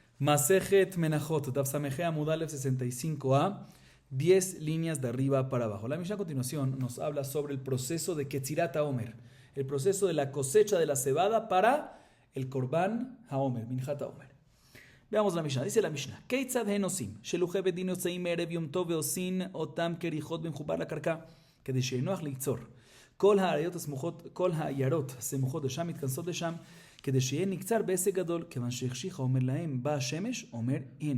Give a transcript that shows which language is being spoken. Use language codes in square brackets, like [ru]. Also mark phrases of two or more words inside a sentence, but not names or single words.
[es] Masejet Menachot, [he] דף ס"ה עמוד א [es] 65a, 10 líneas de arriba para abajo. La Mishnah a continuación nos habla sobre el proceso de [he] קצירת העומר, [es] el proceso de la cosecha de la cebada para el [he] קרבן העומר, מנחת העומר. [es] Veamos la Mishnah. Dice la Mishnah: [he] כיצד הן עושים, שלוחי בית דין יוצאים ערב יום טוב ועושים אותם כריכות במחובר לקרקע, כדי שיהיה ליצור. כל העיירות הסמוכות לשם מתכנסות לשם, כדי שיהיה נקצר בעסק גדול, כיוון שהחשיכה אומר להם, בא השמש, אומר הן.